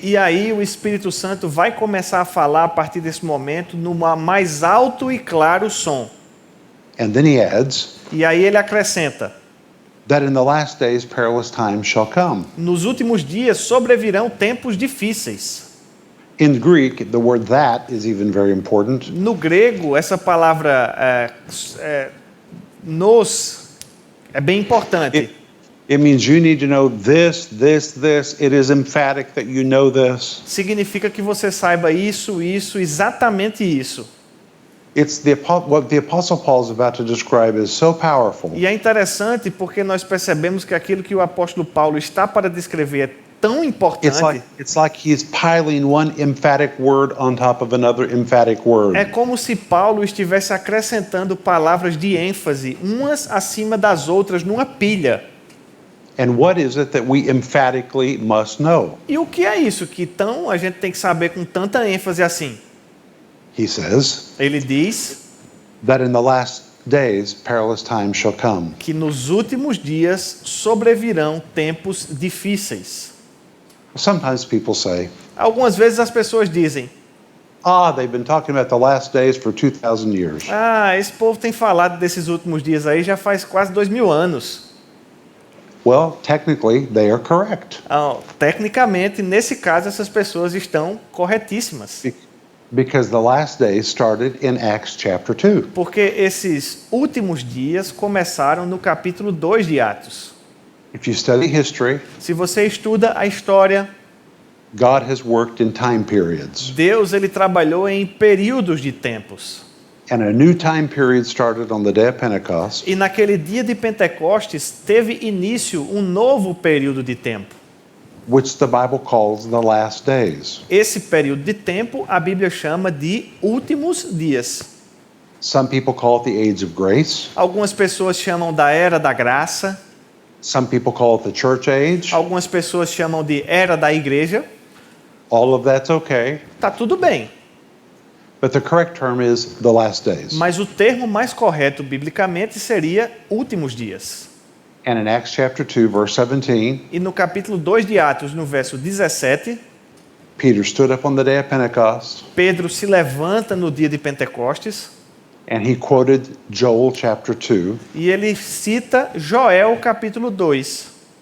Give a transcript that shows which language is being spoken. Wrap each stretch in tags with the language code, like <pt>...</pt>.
<pt>E aí o Espírito Santo vai começar a falar a partir desse momento numa mais alto e claro som.</pt> <en>And then he adds</en> <pt>E aí ele acrescenta:</pt> <en>that in the last days perilous times shall come.</en> <pt>nos últimos dias sobrevirão tempos difíceis.</pt> <en>In Greek, the word that is even very important.</en> <pt>No grego, essa palavra nos é bem importante.</pt> <en>It means you need to know this, this, this. It is emphatic that you know this.</en> <pt>Significa que você saiba isso, exatamente isso.</pt> <en>It's what the Apostle Paul is about to describe is so powerful.</en> <pt>E é interessante porque nós percebemos que aquilo que o apóstolo Paulo está para descrever é tão importante.</pt> <en>It's like he's piling one emphatic word on top of another emphatic word.</en> <pt>É como se Paulo estivesse acrescentando palavras de ênfase, umas acima das outras, numa pilha.</pt> <en>And what is it that we emphatically must know?</en> <pt>E o que é isso que a gente tem que saber com tanta ênfase assim?</pt> <en>He says</en> <pt>Ele diz</pt> <en>that in the last days perilous times shall come.</en> <pt>que nos últimos dias sobrevirão tempos difíceis.</pt> <en>Sometimes people say,</en> <pt>Algumas vezes as pessoas dizem:</pt> <en>they've been talking about the last days for 2,000 years.</en> <pt>esse povo tem falado desses últimos dias aí já faz quase 2000 anos.</pt> <en>Well, technically, they are correct.</en> <pt>Tecnicamente, nesse caso, essas pessoas estão corretíssimas.</pt> <en>Because the last days started in Acts chapter 2.</en> <pt>Porque esses últimos dias começaram no capítulo 2 de Atos.</pt> <en>If you study history,</en> <pt>Se você estuda a história,</pt> <en>God has worked in time periods.</en> <pt>Deus ele trabalhou em períodos de tempos.</pt> <en>And a new time period started on the day of Pentecost.</en> <pt>E naquele dia de Pentecostes teve início um novo período de tempo.</pt> <en>Which the Bible calls the last days.</en> <pt>Esse período de tempo a Bíblia chama de últimos dias.</pt> <en>Some people call it the age of grace.</en> <pt>Algumas pessoas chamam da era da graça.</pt> <en>Some people call it the church age.</en> <pt>Algumas pessoas chamam de era da igreja.</pt> <en>All of that's okay.</en> <pt>Tá tudo bem.</pt> <en>But the correct term is the last days.</en> <pt>Mas o termo mais correto biblicamente seria últimos dias.</pt> <en>And in Acts chapter 2 verse 17,</en> <pt>E no capítulo 2 de Atos, no verso 17,</pt> <en>Peter stood up on the day of Pentecost</en> <pt>Pedro se levanta no dia de Pentecostes</pt> <en>and he quoted Joel chapter 2.</en> <pt>e ele cita Joel capítulo 2.</pt>